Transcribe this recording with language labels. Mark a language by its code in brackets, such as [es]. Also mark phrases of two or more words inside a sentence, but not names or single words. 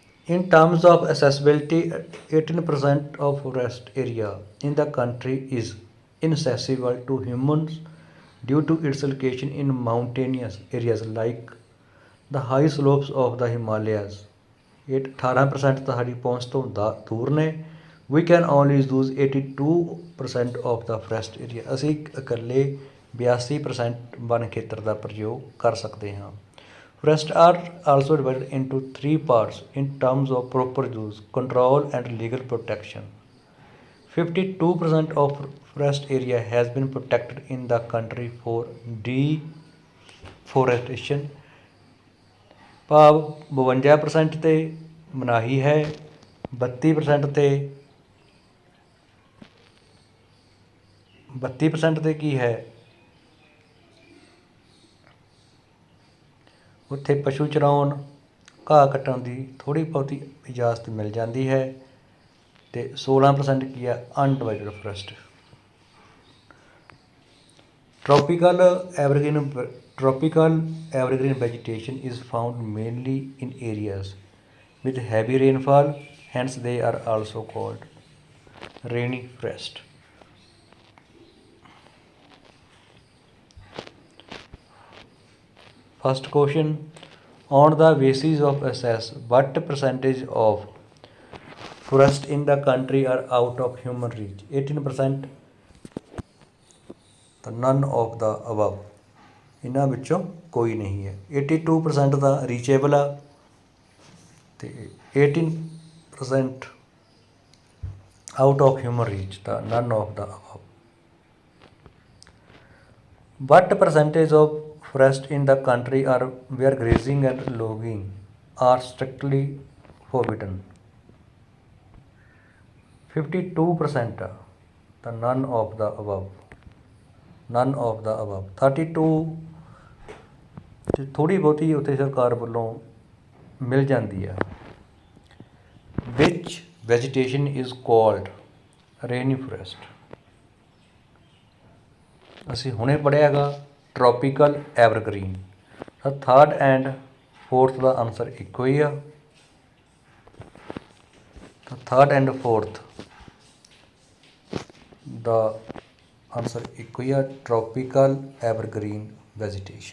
[en] In terms of accessibility, 18% of forest area in the country is inaccessible to humans due to its location in mountainous areas like the high slopes of the Himalayas. [pa] 18% ਸਾਡੀ ਪਹੁੰਚ ਤੋਂ ਦੂਰ ਨੇ। [en] We can only use 82% of the forest area। [pa] ਅਸੀਂ ਇਕੱਲੇ 82% ਵਨ ਖੇਤਰ ਦਾ ਪ੍ਰਯੋਗ ਕਰ ਸਕਦੇ ਹਾਂ। [en] Forests are also divided into three parts in terms of proper use, control and legal protection। 52% of forest area has been protected in the country for deforestation। [pa] ਭਾਵ 52% ਤੇ ਮਨਾਹੀ ਹੈ, 32% ਤੇ ਕੀ ਹੈ, ਉੱਥੇ ਪਸ਼ੂ ਚਰਾਉਣ, ਘਾਹ ਕੱਟਣ ਦੀ ਥੋੜ੍ਹੀ ਬਹੁਤੀ ਇਜਾਜ਼ਤ ਮਿਲ ਜਾਂਦੀ ਹੈ, ਅਤੇ 16% ਕੀ ਹੈ [en] undivided forest. Tropical evergreen vegetation is found mainly in areas with heavy rainfall, hence they are also called rainy forest। First question, on the basis of assess what percentage of forest in the country are out of human reach। 18% ਤਾਂ none of the above, [pa] ਇਹਨਾਂ ਵਿੱਚੋਂ ਕੋਈ ਨਹੀਂ ਹੈ। [en] 82% ਦਾ ਰੀਚੇਬਲ [pa] ਆ ਅਤੇ [en] 18% out of human reach ਤਾਂ none of the above। What percentage of forest in the country are where grazing and logging are strictly forbidden। 52% ਤਾਂ none of the above, none of the above। [pa] 32 ਅਤੇ ਥੋੜ੍ਹੀ ਬਹੁਤੀ ਉੱਥੇ ਸਰਕਾਰ ਵੱਲੋਂ ਮਿਲ ਜਾਂਦੀ ਆ। [en] Which vegetation is called rainy forest। [pa] ਅਸੀਂ ਹੁਣੇ ਪੜ੍ਹਿਆ ਹੈਗਾ [en] tropical evergreen. [pa] ਤਾਂ [en] third and fourth [pa] ਦਾ ਆਨਸਰ ਇੱਕੋ ਹੀ ਆ। [en] ਤਾਂ third and fourth ਦਾ ਆਨਸਰ [pa] ਇੱਕੋ ਹੀ ਆ, [en] tropical evergreen vegetation.